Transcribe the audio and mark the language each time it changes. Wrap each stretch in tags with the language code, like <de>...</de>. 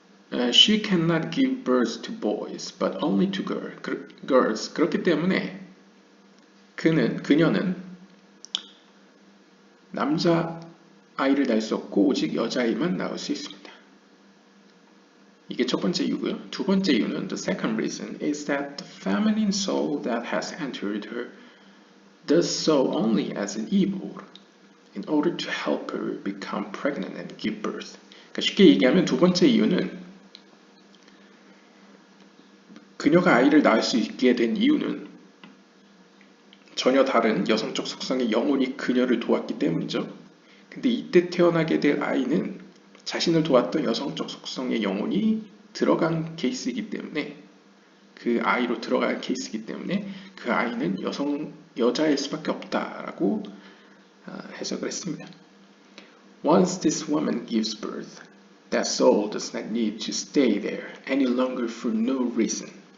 <en>She cannot give birth to boys, but only to girls.</en> <ko>그렇기 때문에 그녀는 남자 아이를 낳을 수 없고 오직 여자아이만 낳을 수 있습니다. 이게 첫 번째 이유고요. 두 번째 이유는</ko> <en>the second reason is that the feminine soul that has entered her does so only as an evil in order to help her become pregnant and give birth.</en> <ko>그러니까 쉽게 얘기하면 두 번째 이유는 그녀가 아이를 낳을 수 있게 된 이유는 전혀 다른 여성적 속성의 영혼이 그녀를 도왔기 때문이죠. 근데 이때 태어나게 될 아이는 자신을 도왔던 여성적 속성의 영혼이 들어간 케이스이기 때문에 그 아이로 들어간 케이스이기 때문에 그 아이는 여자일 수밖에 없다라고 해석을 했습니다.</ko> <en>Once this woman gives birth, that soul does not need to stay there any longer for no reason.</en>